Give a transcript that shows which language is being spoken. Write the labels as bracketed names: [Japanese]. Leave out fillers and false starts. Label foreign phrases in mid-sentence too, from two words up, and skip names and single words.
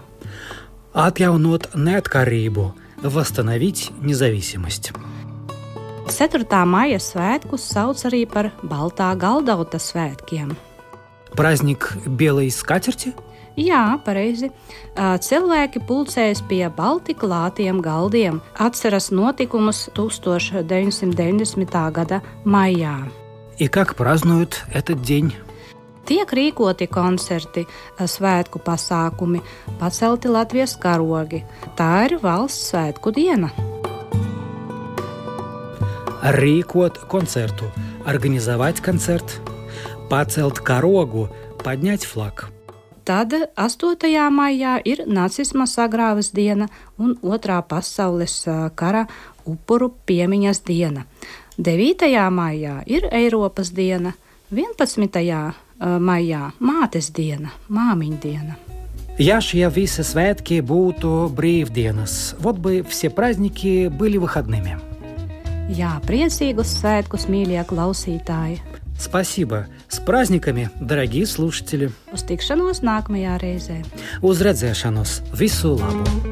[Latvian] Atjaunot neatkarību, [Russian] восстановить независимость. [Latvian] 4. maija svētkus sauc arī par Baltā galdauta svētkiem. [Russian] Праздник белой скатерти? [Latvian] Jā, pareizi. Cilvēki pulcējas pie balti klātiem galdiem, atceras notikumus 1990. gada maijā. [Russian] И как празднуют этот день? [Latvian] Tiek rīkoti koncerti, svētku pasākumi, pacelti Latvijas karogi. Tā ir valsts svētku diena. Rīkot koncertu, [Russian] организовать концерт, [Latvian] pacelt karogu, [Russian] поднять флаг. [Latvian] Tad 8. maijā ir nacisma sagrāves diena un 2. pasaules kara upuru piemiņas diena. 9. maijā ir Eiropas diena, 11. maijā mātes diena, māmiņa diena. Ja šie visi svētki būtu brīvdienas, [Russian] вот бы все праздники были выходными. [Latvian] Jā, priecīgus svētkus, mīļie klausītāji! [Russian] Спасибо! С праздниками, дорогие слушатели! [Latvian] Uz tikšanos nākamajā reizē! Uz redzēšanos! Visu labu!